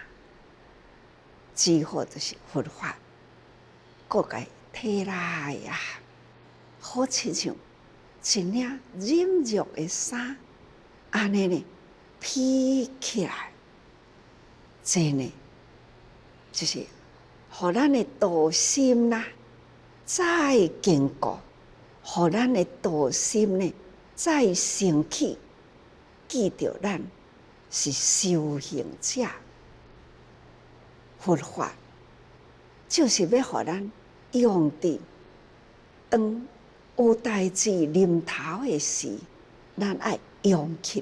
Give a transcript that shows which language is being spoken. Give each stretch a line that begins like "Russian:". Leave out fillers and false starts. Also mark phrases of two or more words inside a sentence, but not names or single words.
Min Nan Chinese: 只好就是佛法，各界摕来呀，好亲像一领忍辱的衫，安尼呢披起来，这呢就是互咱的道心啦，再坚固，互咱的道心呢再升起。记着咱是修行者，佛法就是要互咱用伫当有代志临头的时，咱爱用起来。